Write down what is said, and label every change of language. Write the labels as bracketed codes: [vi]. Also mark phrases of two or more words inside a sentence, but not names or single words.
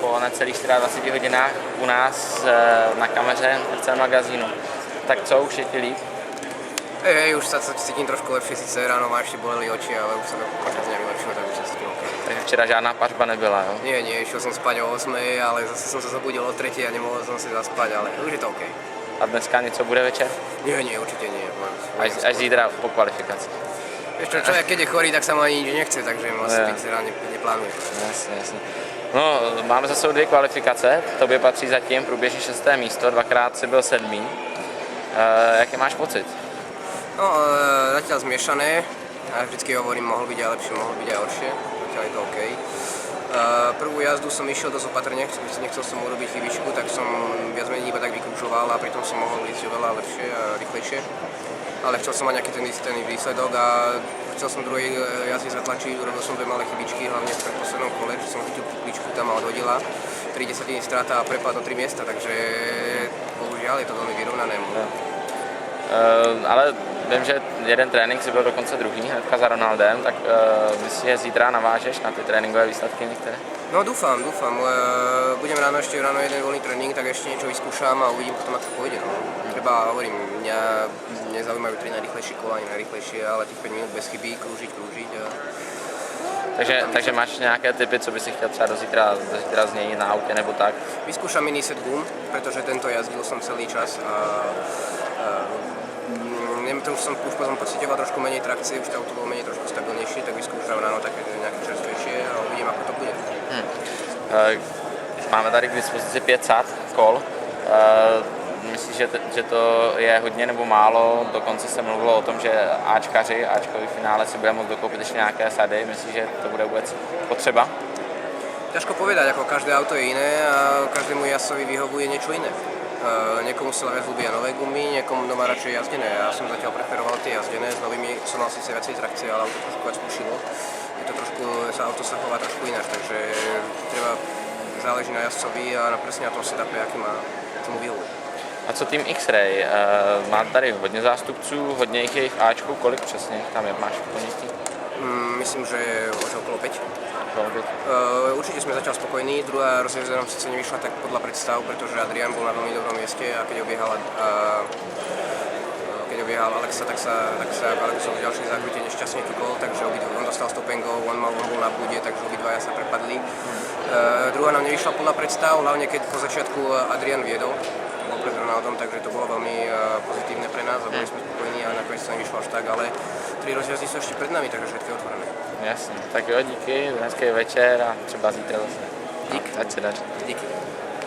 [cs] celých 24 hodinách u nás na kameře v celém magazínu. Tak co, už je ti líp? [sk] Už sa cítim trošku lepšie, síce ráno ma ešte boleli oči, ale už sa to počas dňa vylepšilo, takže sa cítim OK. [cs] Takže včera žádná pařba nebyla, jo? [sk] Nie, išiel som spať o 8, ale zase som sa zabudil o 3 a nemohol som si zaspať, ale už je to OK. [cs] A dneska něco bude večer? [sk] Nie, určite nie. [cs] Až zítra po kvalifikaci. [sk] Vieš čo, človek keď je chorý, tak sa mu ani nič nechce, takže asi byť rád neplánuje. [cs] Jasně. No, máme za sebou 2 kvalifikace, tobě patří zatím průběžně 6. místo, 2krát si byl 7. Jaký máš pocit? [sk] No, zatiaľ zmiešané. Ja vždycky hovorím, mohol byť aj lepšie, mohol byť aj horšie. Zatiaľ je to OK. Prvú jazdu som išiel dosť opatrne, nechcel som urobiť chybičku, tak som viac menej iba tak vykružoval a pritom som mohol ísť oveľa lepšie a rýchlejšie. Ale chcel som mať nejaký ten výsledok a chcel som druhej jazde zatlačiť, urobil som 2 malé chybičky, hlavne v predposlednom kole, že som chytil kličku tam a odhodila. 3/10 strata a prepad o 3 miesta, takže bohužiaľ je to veľmi vyrovnané. [cs] Ale vím, že jeden trénink si byl dokonce druhý, hnedka za Ronaldem, tak myslíš, že zítra navážeš na ty tréninkové výsledky některé? [sk] No dúfam. Budem ráno jeden voľný tréning, tak ešte niečo vyskúšam a uvidím potom, ako to pôjde. No. Treba, hovorím, mňa nezaujímajú 3 najrýchlejšie kola, ani najrýchlejšie, ale tých 5 minút bez chyby, krúžiť. [cs] Takže máš nějaké tipy, co by si chtěl třeba do zítra změnit na autě nebo tak? [sk] Vyskúšam mini set gum, pretože tento jazdil som celý čas a už som potom pocitoval trošku menej trakcie, už to auto bolo menej trošku stabilnejšie, tak vyskúšam ráno také nejaké čerstvejšie a uvidím, ako to bude. [cs] Máme tady k dispozici 500 kol. Myslíš, že to je hodně nebo málo? Dokonce se mluvilo o tom, že Ačkový finále si bude moct dokoupit ještě nějaké sady. Myslíš, že to bude vůbec potřeba? [sk] Ťažko povedať, ako každé auto je iné a každému jazdcovi vyhovuje niečo iné. Niekomu sa viac ľúbia nové gumy, niekomu doma radšej jazdené. Ja som zatiaľ preferoval tie jazdené, s novými som mal síce viacej trakcie, ale auto trošku viac pušilo. Je to trošku, auto sa chová trošku ináč, takže záleží na jazdcovi a presne na tom setupe, aký má, čo mu vyhovuje. [cs] A co tým X-Ray? Má tady hodně zástupců, hodně jich Ačků, kolik přesně tam máš v ponětí? [sk] Myslím, že už okolo 5. Určite sme zatiaľ spokojní, druhá rozjazda nám sice nevyšla tak podľa predstav, pretože Adrian bol na veľmi dobrom mieste a keď obiehal Alexa, tak sa Alexov v ďalšej zákrute nešťastne tukol, takže on dostal stopengov, on bol na bude, takže obidvaja sa prepadli. Druhá nám nevyšla podľa predstav, hlavne keď po začiatku Adrian viedol, bol pred Ronaldom, takže to bolo veľmi pozitívne pre nás a boli sme spokojní a nakoniec sa nevyšlo až tak, ale 3 rozjazdy sú ešte pred nami, takže všetko je otvorené. [cs] Jasně, tak jo, díky, hezký večer a třeba zítra zase. Dík. Ať se daří. Díky.